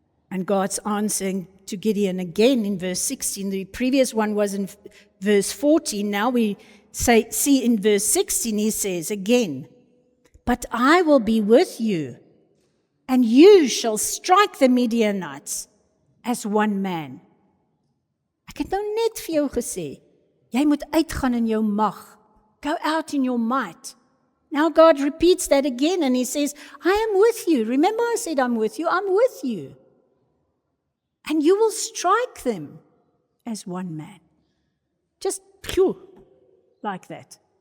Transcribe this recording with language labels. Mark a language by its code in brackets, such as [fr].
[en] And God's answering to Gideon again in verse 16. The previous one was in verse 14. Now we see in verse 16 he says again, "But I will be with you, and you shall strike the Midianites as one man." [af] Ek het nou net vir jou gesê, jy moet uitgaan in jou mag. [en] Go out in your might. Now God repeats that again and he says, I am with you. Remember I said I'm with you. I'm with you. And you will strike them as one man. Just phew, like that.